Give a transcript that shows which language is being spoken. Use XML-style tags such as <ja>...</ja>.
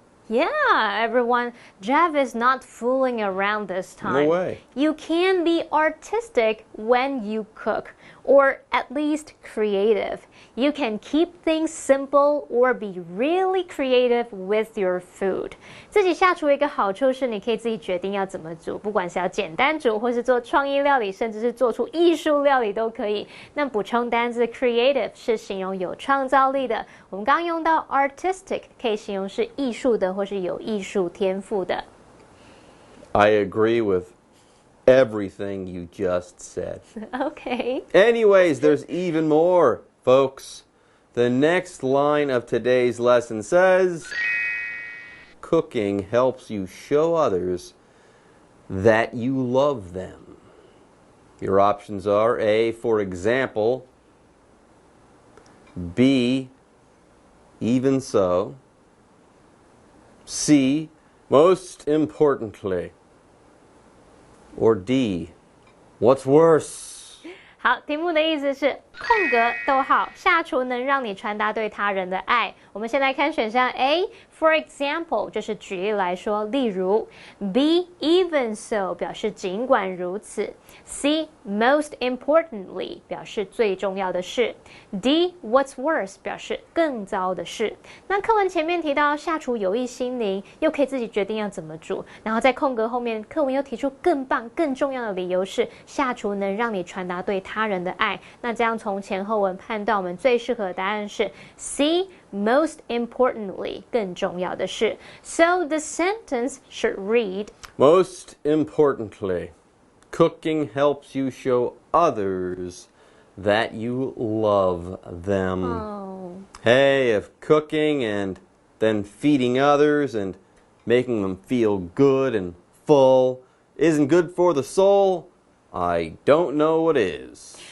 <en>Yeah, everyone, Jeff is not fooling around this time. No way. You can be artistic when you cook. or at least creative. You can keep things simple or be really creative with your food.</en> <zh>自己下厨的一个好处是，你可以自己决定要怎么煮，不管是要简单煮，或是做创意料理，甚至是做出艺术料理都可以。那补充单字 creative 是形容有创造力的，我们刚刚用到 artistic 可以形容是艺术的或是有艺术天赋的。</zh> <en>I agree with everything you just said. Okay. Anyways, there's even more, folks. The next line of today's lesson says, cooking helps you show others that you love them. Your options are A, for example, B, even so, C, most importantly, or D, what's worse?</en> <zh>好，题目的意思是空格逗号，下厨能让你传达对他人的爱。我们先来看选项 A。For example， 就是举例来说，例如 B even so 表示尽管如此 C most importantly 表示最重要的是 D what's worse 表示更糟的是。那课文前面提到下厨有益心灵，又可以自己决定要怎么煮，然后在空格后面课文又提出更棒更重要的理由是下厨能让你传达对他人的爱。那这样从前后文判断，我们最适合的答案是 C most importantly 更重要的是。</zh> <en>So the sentence should read Most importantly, cooking helps you show others that you love them. Oh. Hey, if cooking and then feeding others and making them feel good and full isn't good for the soul, I don't know what is.</en>